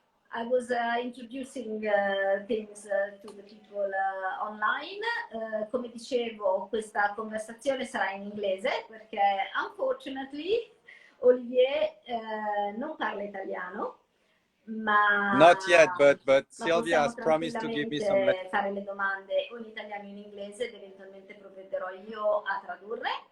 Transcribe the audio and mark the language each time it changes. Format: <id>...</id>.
<en>I was introducing things to the people online.</en> <it>Come dicevo, questa conversazione sarà in inglese perché unfortunately Olivier non parla italiano. Ma</it> <en>not yet, but Silvia has promised to give me some</en> <it>fare le domande o in italiano o in inglese ed eventualmente provvederò io a tradurre.</it>